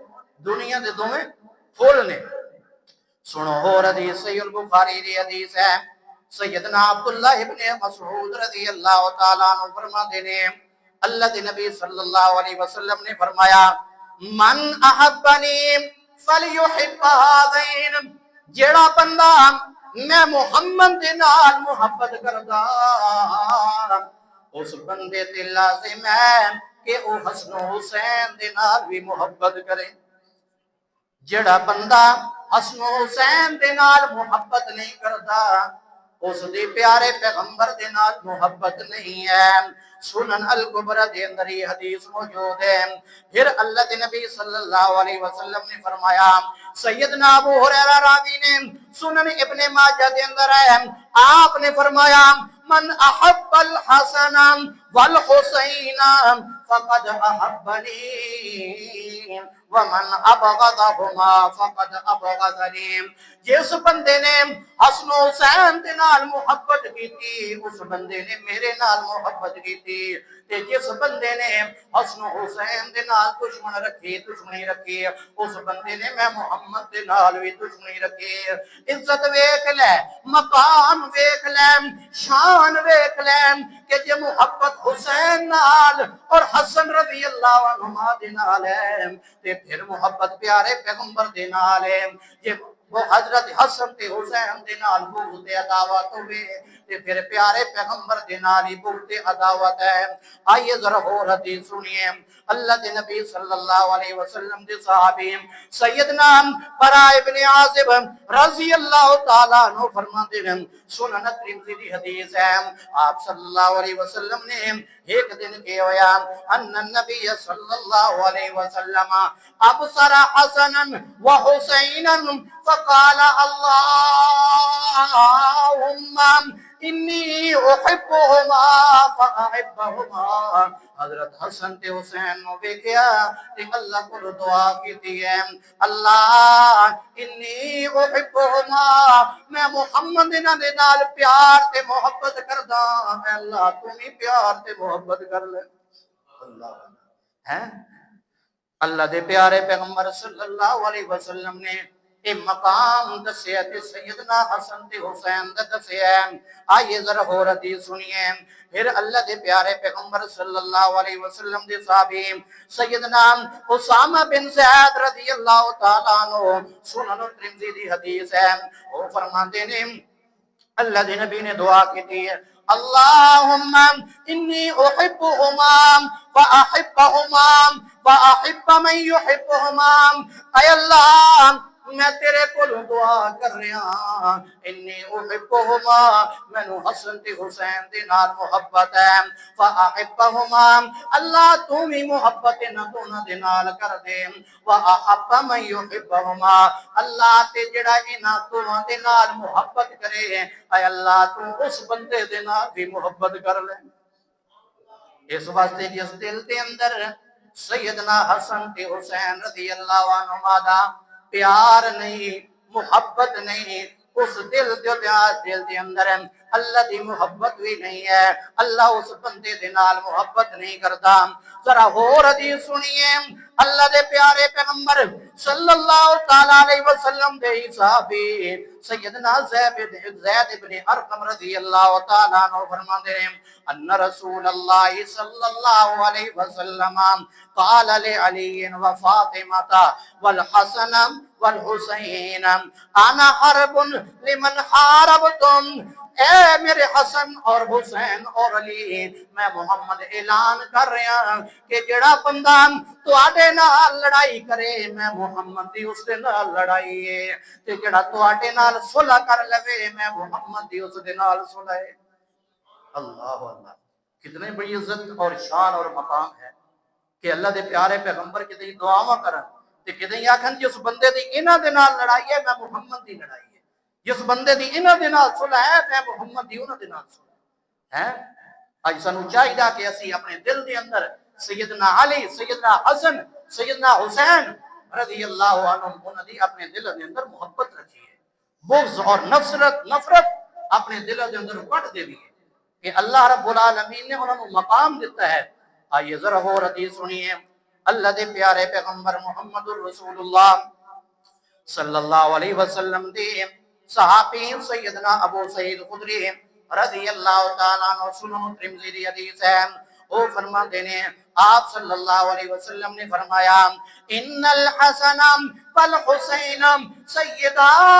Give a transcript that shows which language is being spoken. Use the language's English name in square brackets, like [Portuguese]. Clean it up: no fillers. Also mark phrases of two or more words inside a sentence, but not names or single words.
[Punjabi] دنیا دے دو میں پھول نے۔ [Urdu] سنو اور حدیث صحیح البخاری دی حدیث ہے، سیدنا عبداللہ ابن مسعود رضی اللہ تعالیٰ عنہ فرماتے ہیں اللہ کے نبی صلی اللہ علیہ وسلم نے فرمایا [Arabic] من احبنی فلیحب ہذین، [Punjabi] جیڑا بندہ میں محمد دے نال محبت کردا اس بندے تے لازم ہے کہ او حسن حسین دے نال بھی محبت کرے۔ جڑا بندہ حسن حسین دے نال محبت نہیں کردا اس دے پیارے پیغمبر دے نال محبت نہیں ہے۔ سنن الکبری دے اندر یہ حدیث موجود ہے۔ [Urdu] پھر اللہ کے نبی صلی اللہ علیہ وسلم نے فرمایا سیدنا ابو ہریرہ راوی نے سنن ابن ماجہ دے اندر ہے، آپ نے فرمایا [Arabic] من احب الحسن والحسین فقد احبنی، ومن ابغضهما فقد ابغضني [Punjabi] جس بندے نے حسن و حسین دے نال محبت کیتی اس بندے نے میرے نال محبت کیتی تے جس بندے نے حسن و حسین دے نال دشمنی رکھی اس بندے نے میں محمد دے نال بھی دشمنی رکھی عزت ویکھ لے مقام ویکھ لے شان ویکھ لے کہ جے محبت حسین نال اور حسن رضی اللہ عنہما دے نال ہے تے پھر محبت پیارے پیغمبر دے نال ہے جے وہ حضرت حسن تے حسین دے نال بغض تے عداوت ہوئے تے پھر پیارے پیغمبر دے نال ہی بغض تے عداوت ہے [Urdu] آئیے ذرا اور حدیث سنیے [Punjabi] اللہ دے نبی صلی اللہ علیہ وسلم دے صحابی سیدنا براء ابن عازب رضی اللہ تعالیٰ عنہ فرماتے ہیں سنن ترمذی دی حدیث ہے آپ صلی اللہ علیہ وسلم نے ایک دن کے ہویا [Arabic] ان النبی صلی اللہ علیہ وسلم ابصر حسنا وحسینا فقال اللهم انی احبہما فاحبہما [Punjabi] حضرت حسن تے حسین نو ویکھیا تے اللہ کو دعا کیتی ہے اللہ [Arabic] انی احبہما [Punjabi] میں محمد انہاں دے نال پیار تے محبت کردا اے اللہ تو بھی پیار تے محبت کر لے اللہ ہے اللہ دے پیارے پیغمبر صلی اللہ علیہ وسلم نے اے مقام دسیا تے سیدنا حسن تے حسین دا دسیا [Urdu] آئیے ذرا اور حدیث سنیے [Punjabi] پھر اللہ دے پیارے پیغمبر صلی اللہ علیہ وسلم دے صحابی سیدنا اسامہ بن زید رضی اللہ تعالیٰ عنہ سنن ترمذی دی حدیث ہے وہ فرماتے ہیں [Urdu] اللہ دے نبی نے دعا کی تھی [Arabic] اللہم انی احبہما فاحبہما واحب من یحبہما اے اللہ [Punjabi] میں تیرے کو دعا کر رہا [Arabic] انی احبہما [Punjabi] مینو حسن تے حسین دے نال محبت ہے فاحبہما اللہ تو بھی محبت نہ دونوں دے نال کر دے [Arabic] واحب من یحبہما [Punjabi] اللہ تے جڑا انہاں دونوں دے نال محبت کرے اے اللہ تو اس بندے دے نال بھی محبت کر لے اس واسطے جس دل دے اندر سیدنا حسن تے حسین رضی اللہ عنہما دا پیار نہیں محبت نہیں اس دل دے اندر اللہ دی محبت بھی نہیں ہے اللہ اس بندے دے نال محبت نہیں کرتا [Urdu] ذرا اور حدیث سنیے [Punjabi] اللہ دے پیارے پیغمبر صلی اللہ تعالی علیہ وسلم دے صحابی سیدنا زید ابن ارقم رضی اللہ تعالی عنہ فرماتے ہیں [Arabic] ان رسول اللہ صلی اللہ علیہ وسلم قال لعلی وفاطمہ والحسن والحسین انا حرب لمن حاربتم [Punjabi] اے میرے حسن اور حسین اور علی میں محمد اعلان کر رہا ہوں کہ جڑا بندہ تواڈے نال لڑائی کرے میں محمد دی اس دے نال لڑائی ہے تے جڑا تواڈے نال صلح کر لوے میں محمد دی اس دے نال صلح ہے اللہ اللہ کتنے بڑی عزت اور شان اور مقام ہے کہ اللہ دے پیارے پیغمبر کتنی دعاواں کرن تے کتنی آکھن جس بندے دی انہاں دے نال لڑائی ہے میں محمد دی لڑائی ہے جس بندے دی انہاں دے نال صلح ہے میں محمد دی انہاں دے نال صلح ہے اج سانو چاہیے کہ اسی اپنے دل دے اندر سیدنا علی سیدنا حسن سیدنا حسین رضی اللہ عنہم انہاں دی اپنے دل دے اندر محبت رکھیے بغض اور نفرت اپنے دل دے اندر کٹ دے کہ اللہ رب العالمین نے انہوں نے مقام دیتا ہے [Urdu] آئیے ذرا اور حدیث سنیے [Punjabi] اللہ دے پیارے پیغمبر محمد الرسول اللہ صلی اللہ علیہ وسلم دے صحابی سیدنا ابو سعید خدری رضی اللہ تعالیٰ عنہ سنن ترمذی دی حدیث ہے وہ فرماتے ہیں آپ صلی اللہ علیہ وسلم نے فرمایا [Arabic] ان الحسن والحسین سیدا